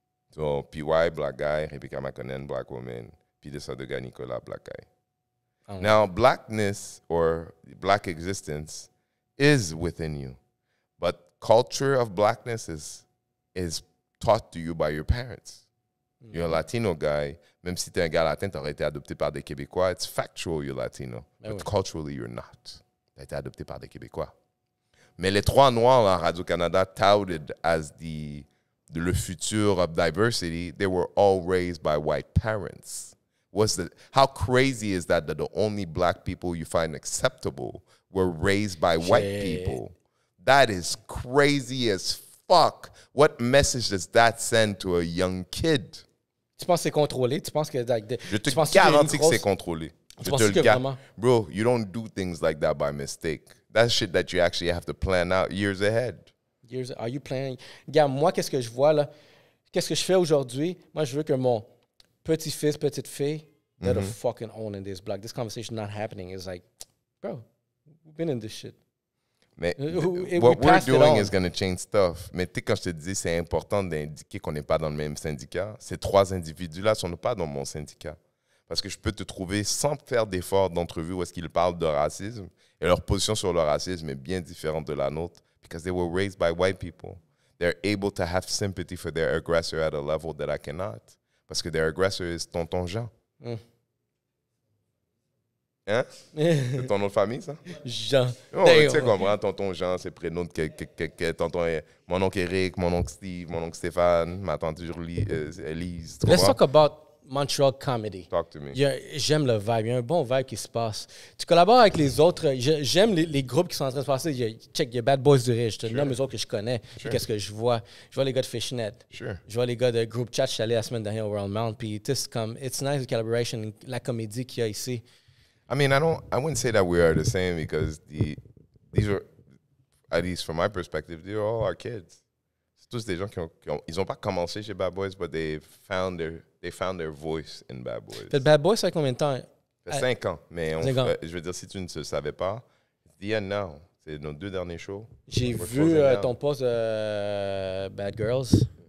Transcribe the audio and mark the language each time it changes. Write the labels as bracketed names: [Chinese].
[English] So P.Y., black guy, Rebecca McConnell, black woman, puis this other guy, Nicolas, black guy. Now, blackness or black existence is within you, but culture of blackness is taught to you by your parents. You're a Latino guy. [French] Même si t'es un gars latin, t'aurais été adopté par des Québécois. [English] It's factual, you're Latino. But culturally, you're not. [French] T'as été adopté par des Québécois. Mais les trois noirs à Radio-Canada [English] touted as [French] le futur [English] of diversity, they were all raised by white parents. How crazy is that the only black people you find acceptable were raised by white people? That is crazy as fuck. What message does that send to a young kid? [French] Tu penses que c'est contrôlé? Tu penses que... Je te garantis que c'est controlé. Je te le garantis. [English] Bro, you don't do things like that by mistake. That's shit that you actually have to plan out years ahead. Are you planning? [French] Regarde, moi, qu'est-ce que je vois là? Qu'est-ce que je fais aujourd'hui? Moi, je veux que mon petit-fils, petite-fille, [English] that are fucking owning this black. This conversation not happening. It's like, bro, we've been in this shit. Mais what we're doing is going to change stuff. [French] Mais tu sais, quand je te dis, c'est important d'indiquer qu'on n'est pas dans le même syndicat. Ces trois individus-là ne sont pas dans mon syndicat. Parce que je peux te trouver sans faire d'effort d'entrevue où est-ce qu'ils parlent de racisme. Et leur position sur le racisme est bien différente de la nôtre. [English] Because they were raised by white people. They're able to have sympathy for their aggressor at a level that I cannot. [French] Parce que [English] their aggressor is Tonton Jean. Hein? [French] C'est ton nom de famille, ça? Jean. Oh, tu sais, comprends, Tonton Jean, c'est prénom de tonton, mon oncle Eric, mon oncle Steve, mon oncle Stéphane, ma tante Elise. [English] Let's talk about Montreal comedy. Talk to me. [French] J'aime le vibe. Il y a un bon vibe qui se passe. Tu collabores avec les autres. J'aime les groupes qui sont en train de se passer. Il y a Bad Boys du Rich. Je te nomme les autres que je connais. Qu'est-ce que je vois? Je vois les gars de Fishnet. Je vois les gars de Group Chat. Je suis allé la semaine dernière au Royal Mount. Puis, [English] it's nice, the collaboration, [French] la comédie qu'il y a ici. [English] I mean, I wouldn't say that we are the same because these are, at least from my perspective, they're all our kids. [French] C'est tous des gens ils n'ont pas commencé chez Bad Boys, [English] but they found their voice in Bad Boys. [French] Fait Bad Boys, ça fait combien de temps? Ça fait 5 ans. Mais je veux dire, si tu ne le savais pas, [English] it's the end now. [French] C'est nos 2 derniers shows. J'ai vu ton post de Bad Girls.